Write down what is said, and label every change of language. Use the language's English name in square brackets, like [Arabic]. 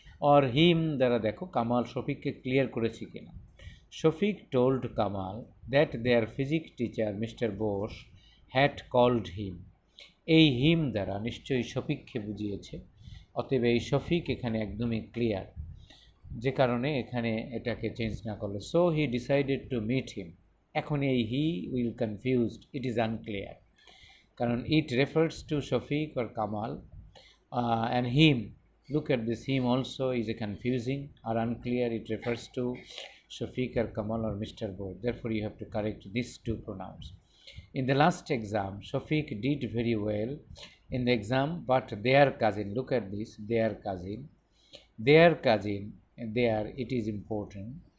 [English] Or him [Bangla] দ্বারা দেখো Kamal শফিককে clear করেছি কিনা. [English] Shafiq told Kamal that their physics teacher Mr. Bosch had called him. [Bangla] এই হিম দ্বারা নিশ্চয়ই শফিককে বুঝিয়েছে, অতএব এই শফিক এখানে একদমই ক্লিয়ার, যে কারণে এখানে এটাকে চেঞ্জ না করলে। [English] so he decided to meet him, [Bangla] এখন এই [English] he will confused, it is unclear, [Bangla] কারণ [English] It refers to Shafiq or Kamal, and him. Look at this, him also is a confusing or unclear, it refers to Shafiq or Kamal or Mr. Both. Therefore you have to correct these two pronouns. In the last exam, Shafiq did very well in the exam, but their cousin, look at this, their cousin, there, it is important.